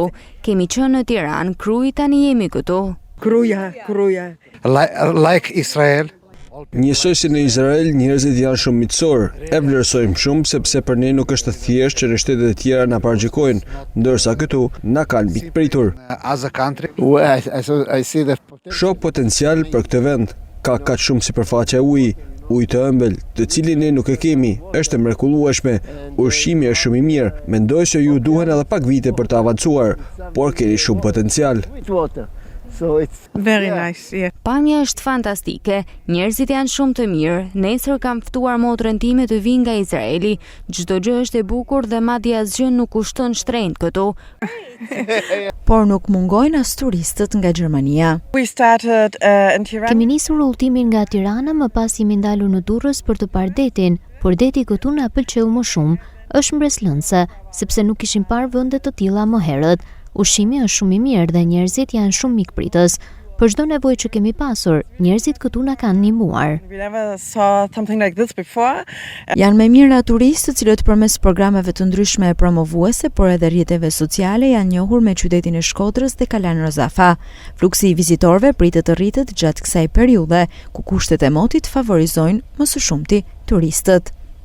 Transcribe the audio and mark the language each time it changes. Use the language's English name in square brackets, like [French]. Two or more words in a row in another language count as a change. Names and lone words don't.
[Albanian] Kemi qenë në Tiranë, Kruj, tani jemi këtu. Kruja. [English] Like Israel. [Albanian] Njësoj si në Izrael, njerëzit janë shumë miqësor. E vlerësojmë shumë sepse për ne nuk është thjesht që në shtetet e tjera na paraqikojnë, ndërsa këtu na kanë mikpritur. [English] As a country. I see the [Albanian] shoh potencial për këtë vend. Ka kaq shumë sipërfaqe ujë të ëmbël, të cilin ne nuk e kemi, është e mrekullueshme, ushqimi është shumë i mirë, mendoj se ju duhen edhe pak vite për të avancuar, por keni shumë potencial. [English] Very nice, yeah. [Albanian] Pamja është fantastike, njerëzit janë shumë të mirë, nesër kam ftuar motrën time të vinë nga Izraeli, çdo gjë është e bukur dhe madje asgjë nuk kushton shtrenjtë këtu. Por nuk mungojnë as turistët nga Gjermania. [English] We started in Tirana. [Albanian] Kemi nisur udhëtimin nga Tirana, më pas jemi ndalur në Durrës për të parë detin, por deti këtu na pëlqeu më shumë. Është mbreslënse, sepse nuk kishim parë vende të tilla më herët. Ushqimi është shumë i mirë dhe njerëzit janë shumë mikpritës. Për çdo nevojë që kemi pasur, njerëzit këtu na kanë ndihmuar. [English] We never saw something like this before. [Albanian] Janë më mirë turistë, të cilët përmes programeve të ndryshme promovuese, por edhe rrjeteve sociale janë njohur me qytetin e Shkodrës dhe Kalan Rozafa. Fluksi i vizitorëve pritet të rritet gjatë kësaj periudhe, ku kushtet e motit favorizojnë më së shumti turistët.